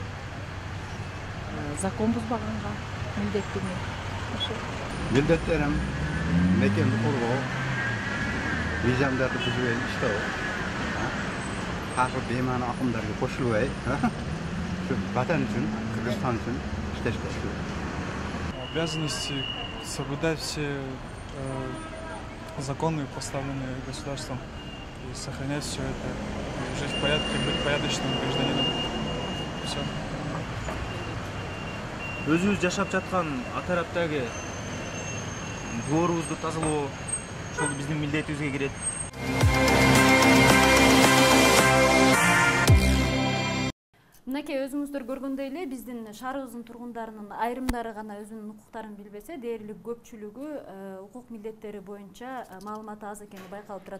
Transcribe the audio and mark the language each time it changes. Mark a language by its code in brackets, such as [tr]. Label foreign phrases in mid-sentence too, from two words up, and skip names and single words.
[ky] Закон бузбаганга милдеттүүмүн. Ошо. Милдеттерим мекенди коргоо, мыйзамдарды бузбай иштөө. Каршы беймана акымдарга кошулбай, ватан үчүн, Кыргызстан үчүн иштеш керек. [ru] Обязанности соблюдать все законы, поставленные государством, и сохранять все это, и жить в порядке, быть порядочным гражданином. Все. [ky] Өзүбүз жашап жаткан атараптагы дворубузду тазалоо, ошол биздин милдетибизге кирет. Мынакей өзүңүздөр көргөндөй эле биздин шаарыбыздын тургундарынын айрымдары гана өзүнүн укуктарын билбесе, дээрлик көпчүлүгү укук милдеттери боюнча маалыматы аз экени байкалып турат.